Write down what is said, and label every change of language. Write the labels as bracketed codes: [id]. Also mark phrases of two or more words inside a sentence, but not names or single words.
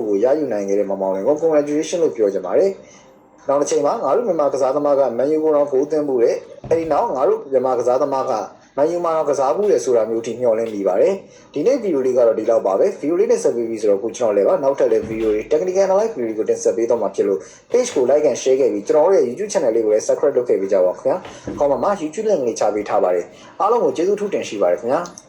[my] ကိုရယူနိုင်ခဲ့တဲ့မမောင်လင်ကို congratulation လို့ပြောချင်ပါတယ်နောက်တစ်ချိန်မှာငါတို့မြန်မာကစားသမားကမန်ယူကိုတော့ဂိုးသွင်းမှုတဲ့အဲဒီနောက်ငါတို့မြန်မာကစားသမားကမန်ယူမှာတော့ကစားမှုလေဆိုတာမျိုးထိမျှော်လင့်နေပါတယ်ဒီနေ့ဗီဒီယိုလေးကတော့ဒီလောက်ပါပဲဗီဒီယိုလေးနဲ့ဆက်ပြီးဆိုတော့ကိုကျွန်တော်လည်းပါနောက်ထပ်လည်းဗီဒီယိုတွေ [en] technical analysis [my] ဗီဒီယိုကိုတင်ဆက်ပေးတော့မှာဖြစ်လို့ page ကို [en] like and share [my] ခဲ့ပြီးကျွန်တော်တို့ရဲ့ YouTube channel လေးကိုလည်း subscribe လုပ်ခဲ့ပေးကြပါဦးခင်ဗျာခေါင်းမှာ YouTube link လေးချပေးထားပါတယ်အားလုံးကိုကျေးဇူးထူးတင်ရှိပါတယ်ခင်ဗျာ